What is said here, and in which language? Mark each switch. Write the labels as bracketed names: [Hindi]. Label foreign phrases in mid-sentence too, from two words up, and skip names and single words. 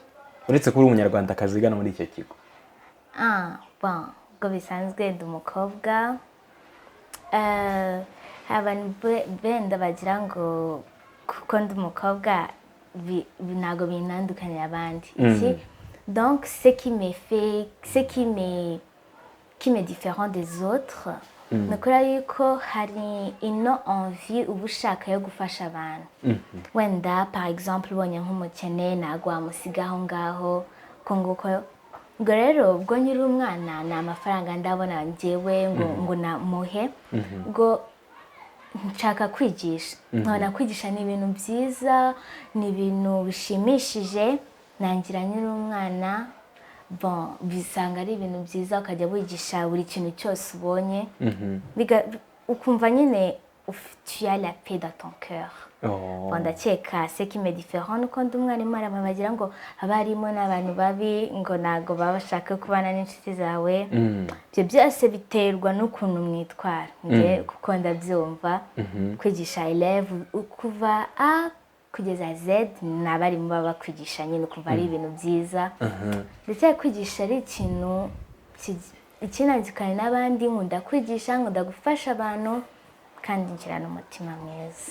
[Kinyarwanda] Uretse ko uri umunyarwandakazi wigana muri icyo kigo. Ngo bisanzwe ndi umukobwa. Abantu benda bagira ngo kuko ndi umukobwa ntago binandukanya abandi. [French] Donc ce qui me différent des autres, [Kinyarwanda] nakora yuko hari ino envie ubushaka yo gufasha abantu. Wenda [French] par exemple [Kinyarwanda] ubonye nk'umukene ntago wamusiga aho ngaho ko nguko. Ubwo rero ubwo nyiri umwana ni amafaranga ndabona njyewe ngo namuhe. Ubwo nshaka kwigisha nkabona kwigisha ni ibintu byiza ni ibintu bishimishije nangira nyiri umwana bon bisanga ari ibintu byiza ukajya wigisha buri kintu cyose ubonye ukumva nyine [French] tu as la paix dans ton cœur. [Kinyarwanda] Bon ndakeka [French] ce qui me différent [Kinyarwanda] nuko ndi umwarimu arama bagira ngo abarimo n'abantu babi ngo nago baba bashaka kubana n'inshuti zawe byo byose biterwa n'ukuntu mwitwara nge kuko ndabyumva kwigisha élève kuva A kugeza Z n'abarimu baba kwigisha nyine ukumva ari ibintu byiza ndetse kwigisha ari ikintu ikinanzikana n'abandi nkunda kwigisha nkunda gufasha abantu kandi ngira n'umutima mwiza.